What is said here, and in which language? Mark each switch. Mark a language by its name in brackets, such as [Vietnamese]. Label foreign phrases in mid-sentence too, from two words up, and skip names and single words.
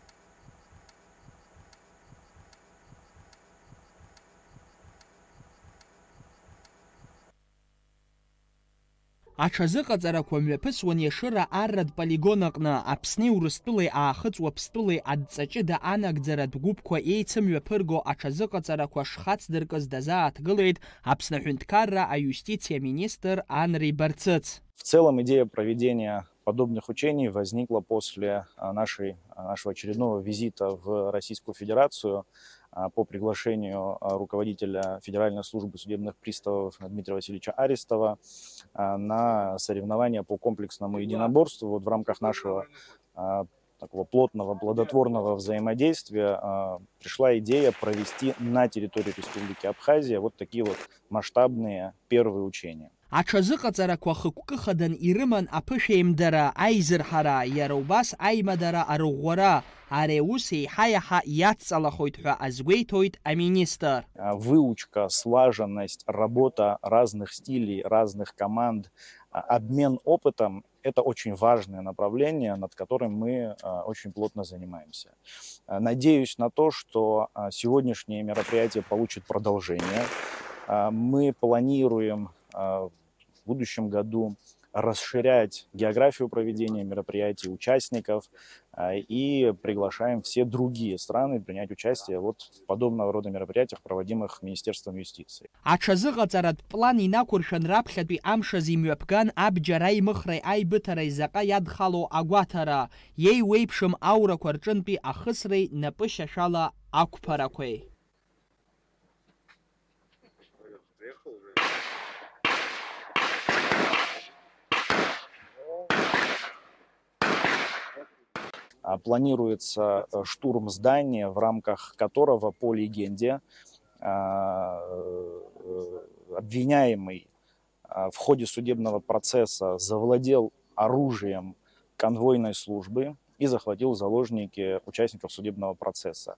[Abkhazian] Аҽазыҟаҵарақәа мҩаԥысуан Иашыра арратә полигон аҟны Аԥсни Урыстәылеи аахыҵуа Ԥстәылеи адҵаҷыда анагӡаратә гәыԥқәа еицымҩаԥырго аҽазыҟаҵарақәа шхацдыркыз дазааҭгылеит Аԥсны Аҳәынҭқарра Аиустициа министр Анри Барцыц. [Russian] В целом идея проведения подобных учений возникла после нашего очередного визита в Российскую Федерацию по приглашению руководителя Федеральной службы судебных приставов Дмитрия Васильевича Аристова на соревнования по комплексному единоборству. Вот в рамках нашего такого плотного, плодотворного взаимодействия пришла идея провести на территории Республики Абхазия вот такие вот масштабные первые учения. [Abkhazian] Аҽазыҟаҵарақәа хықәкы-хадан ирыман аԥышәеимдара, аизырҳара, иара убас аимадара арӷәӷәара, ари аус еиҳа-иаҳа иадҵалахоит ҳәа азгәеиҭоит аминистр. [Russian] Выучка, слаженность, работа разных стилей, разных команд, обмен опытом – это очень важное направление, над которым мы очень плотно занимаемся. Надеюсь на то, что сегодняшнее мероприятие получит продолжение. Мы планируем в будущем году расширять географию проведения мероприятий, участников, и приглашаем все другие страны принять участие вот в подобного рода мероприятиях, проводимых Министерством юстиции. [Abkhazian] Аҽазыҟаҵаратә план инақәыршәан раԥхьатәи амшаз имҩаԥган абџьар аимыхреи аибыҭареи заҟа иадхало агәаҭара, иеиуеиԥшым аурақәа рҿынтәи ахысреи напы шьашәала ақәԥарақәеи. [Russian] Планируется штурм здания, в рамках которого, по легенде, обвиняемый в ходе судебного процесса завладел оружием конвойной службы и захватил в заложники участников судебного процесса.